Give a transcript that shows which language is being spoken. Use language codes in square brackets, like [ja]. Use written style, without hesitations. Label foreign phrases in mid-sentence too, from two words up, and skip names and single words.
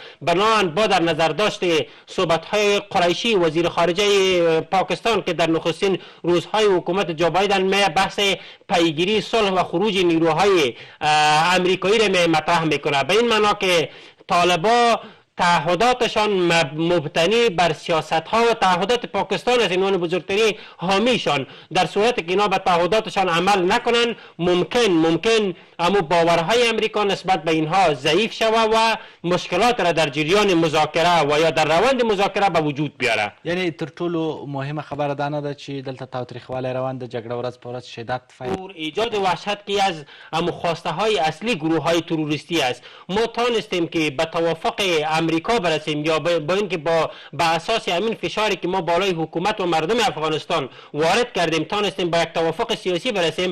[fa] بنابراین با در نظر داشت صحبت های قریشی وزیر خارجه پاکستان که در نخستین روزهای حکومت جو بایدن می بحث پیگیری صلح و خروج نیروهای امریکایی را مطرح میکنه، به این معنا که طالبا تعهداتشان مبتنی بر سیاست ها و تعهدات پاکستان از عنوان بزرگترین حامیشان. در صورتی که اینا به تعهداتشان عمل نکنن ممکن اما باورهای امریکا نسبت به اینها ضعیف شود و مشکلات را در جریان مذاکره و یا در روند مذاکره به وجود بیاره. [ps] یعنی تر ټولو مهمه خبره دا نه ده چې دلته تاوتریخوالی روان ده، جګړه ورځ په ورځ شدت [fa] ایجاد وحشت که از خواسته های اصلی گروه های تروریستی است. ما تانستیم که به توافق امریکا برسیم یا با اینکه با اساس همین فشاری که ما بالای حکومت و مردم افغانستان وارد کردیم تانستیم با یک توافق سیاسی برسیم.